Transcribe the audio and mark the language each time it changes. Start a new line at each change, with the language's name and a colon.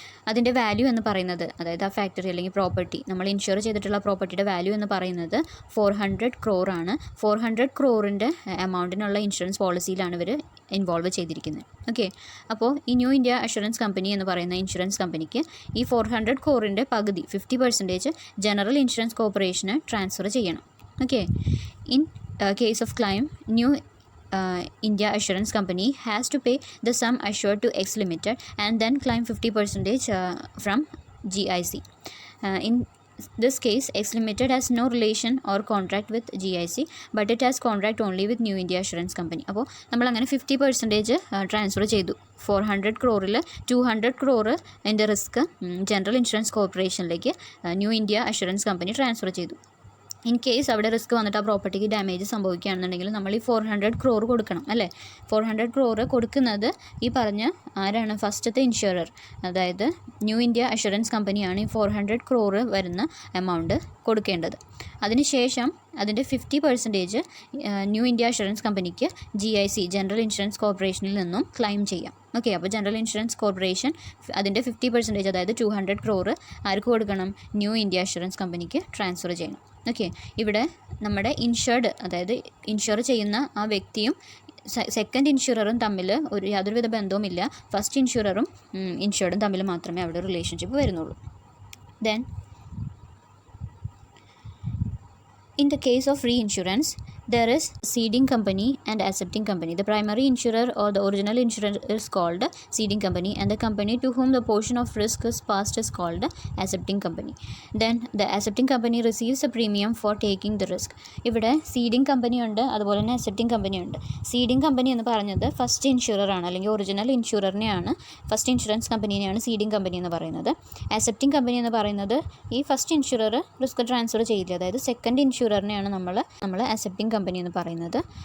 Malayalam: അതിൻ്റെ വാല്യൂ എന്ന് പറയുന്നത്, അതായത് ആ ഫാക്ടറി അല്ലെങ്കിൽ പ്രോപ്പർട്ടി നമ്മൾ ഇൻഷുർ ചെയ്തിട്ടുള്ള പ്രോപ്പർട്ടിയുടെ വാല്യൂ എന്ന് പറയുന്നത് 400 crore ആണ്. 400 crore എമൗണ്ടിനുള്ള ഇൻഷുറൻസ് പോളിസിയിലാണ് ഇവർ ഇൻവോൾവ് ചെയ്തിരിക്കുന്നത്. ഓക്കെ, അപ്പോൾ ഈ ന്യൂ ഇന്ത്യ അഷുറൻസ് കമ്പനി എന്ന് പറയുന്ന ഇൻഷുറൻസ് കമ്പനിക്ക് ഈ 400 crore പകുതി 50% ജനറൽ ഇൻഷുറൻസ് കോർപ്പറേഷന് ട്രാൻസ്ഫർ ചെയ്യണം.
English: Okay, in case of claim, New India Assurance Company has to pay the sum assured to X Limited and then claim 50% from GIC. In this case, X Limited has no relation or contract with GIC, but it has contract only with New India Assurance Company.
Malayalam: അപ്പോൾ നമ്മൾ അങ്ങനെ 50% transfer ചെയ്തു. 400 crore 200 crore എൻ്റെ risk general insurance കോർപ്പറേഷനിലേക്ക് new India assurance company transfer ചെയ്തു. In case അവിടെ risk വന്നിട്ട് ആ പ്രോപ്പർട്ടിക്ക് damage സംഭവിക്കുകയാണെന്നുണ്ടെങ്കിൽ നമ്മൾ ഈ 400 crore കൊടുക്കണം അല്ലേ. 400 crore കൊടുക്കുന്നത് ഈ പറഞ്ഞ ആരാണ്? ഫസ്റ്റത്തെ ഇൻഷുറർ, അതായത് ന്യൂ ഇന്ത്യ അഷുറൻസ് കമ്പനിയാണ് ഈ 400 crore വരുന്ന എമൗണ്ട് കൊടുക്കേണ്ടത്. അതിനുശേഷം അതിൻ്റെ 50% ന്യൂ ഇന്ത്യ അഷുറൻസ് കമ്പനിക്ക് GIC ജനറൽ ഇൻഷുറൻസ് കോർപ്പറേഷനിൽ നിന്നും ക്ലെയിം ചെയ്യാം. ഓക്കെ, അപ്പോൾ ജനറൽ ഇൻഷുറൻസ് കോർപ്പറേഷൻ അതിൻ്റെ 50% അതായത് 200 crore ആർക്ക് കൊടുക്കണം? ന്യൂ ഇന്ത്യ അഷുറൻസ് കമ്പനിക്ക് ട്രാൻസ്ഫർ ചെയ്യണം. ഓക്കെ, ഇവിടെ നമ്മുടെ ഇൻഷുർഡ്, അതായത് ഇൻഷുർ ചെയ്യുന്ന ആ വ്യക്തിയും സെക്കൻഡ് ഇൻഷുററും തമ്മിൽ യാതൊരുവിധ ബന്ധവുമില്ല. ഫസ്റ്റ് ഇൻഷുററും ഇൻഷുർഡും തമ്മിൽ മാത്രമേ അവിടെ റിലേഷൻഷിപ്പ് വരുന്നുള്ളൂ.
English: Then in the case of reinsurance, there is ceding company and accepting company. The primary insurer or the original insurer is called ceding company and the company to whom the portion of risk is passed is called accepting company. Then the accepting company receives a premium for taking the risk.
Malayalam: ഇവിടെ seeding company ഉണ്ട്, അതുപോലെ തന്നെ accepting company ഉണ്ട്. Seeding company എന്ന് പറഞ്ഞത് first insurer ആണ്, അല്ലെങ്കിൽ original ഇൻഷുററിനെയാണ്, first insurance കമ്പനിനെയാണ് seeding company എന്ന് പറയുന്നത്. അക്സെപ്റ്റിംഗ് കമ്പനി എന്ന് പറയുന്നത് ഈ ഫസ്റ്റ് ഇൻഷുറർ റിസ്ക് ട്രാൻസ്ഫർ ചെയ്യില്ല, അതായത് സെക്കൻഡ് ഇൻഷുററിനെയാണ് നമ്മൾ അക്സെപ്റ്റിംഗ് കമ്പനി എന്ന് പറയുന്നത്.